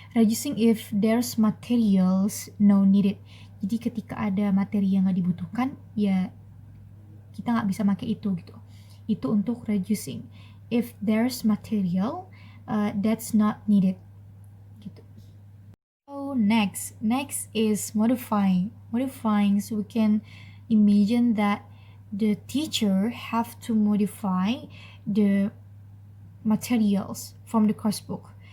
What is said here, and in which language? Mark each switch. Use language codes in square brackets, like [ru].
[en] Reducing if there's materials no needed. [id] Jadi ketika ada materi yang nggak dibutuhkan, ya kita nggak bisa pakai itu gitu. Itu untuk reducing. [en] If there's material that's not needed. Next is modifying. So we can imagine that the teacher have to modify the materials from the course book.